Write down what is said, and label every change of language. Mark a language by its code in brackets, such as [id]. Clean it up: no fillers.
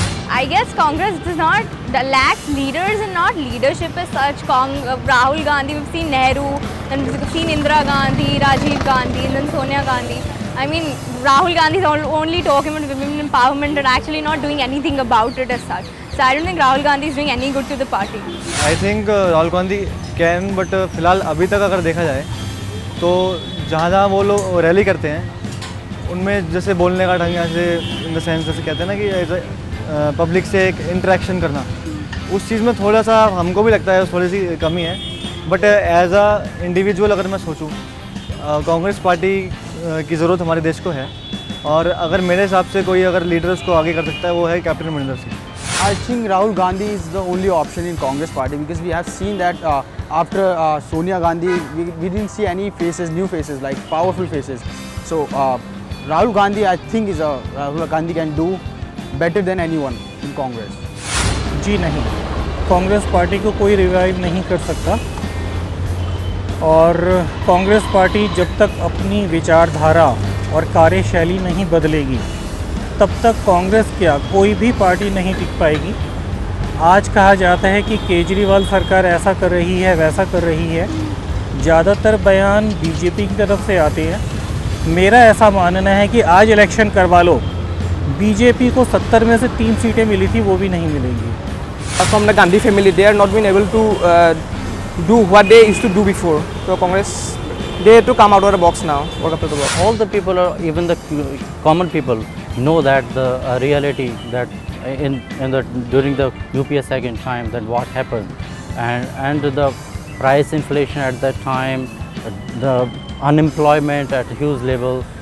[en] I guess Congress does not lack leaders and not leadership as such. Rahul Gandhi, we've seen Nehru, then we've seen Indira Gandhi, Rajiv Gandhi, and then Sonia Gandhi. I mean, Rahul Gandhi is only talking about women empowerment and actually not doing anything about it as such. So I don't think Rahul Gandhi is doing any good to the party. I think Rahul Gandhi can, but [hi] फिलहाल अभी तक अगर देखा जाए तो जहाँ वो लोग रैली करते हैं उनमें जैसे बोलने का ढंग जैसे [en] in the sense [hi] जैसे कहते हैं ना कि पब्लिक से एक इंटरेक्शन करना, उस चीज़ में थोड़ा सा हमको भी लगता है थोड़ी सी कमी है. [en] but as a individual [hi] अगर मैं सोचूं, कांग्रेस पार्टी की ज़रूरत हमारे देश को है, और अगर मेरे हिसाब से कोई अगर लीडर उसको आगे कर सकता है वो है captain Amarinder Singh. [en] I think Rahul Gandhi is the only option in Congress party because we have seen that after Sonia Gandhi, we didn't see any faces, new faces, like powerful faces. So Rahul Gandhi, I think Rahul Gandhi can do better than anyone in Congress. [hi] जी नहीं, Congress party को कोई revive नहीं कर सकता. और Congress party जब तक अपनी विचारधारा और कार्यशैली नहीं बदलेगी तब तक कांग्रेस क्या कोई भी पार्टी नहीं टिक पाएगी. आज कहा जाता है कि केजरीवाल सरकार ऐसा कर रही है, वैसा कर रही है. ज़्यादातर बयान बीजेपी की तरफ से आते हैं. मेरा ऐसा मानना है कि आज इलेक्शन करवा लो, बीजेपी को 70 में से 3 सीटें मिली थी, वो भी नहीं मिलेंगी. [en] From the Gandhi family, they are not been able to do what they used to do before. So Congress, they have to come out of the box now, work up to the box. All the people, even the common people, know that the reality that during the UPA second time that what happened, and the price inflation at that time, the unemployment at huge level.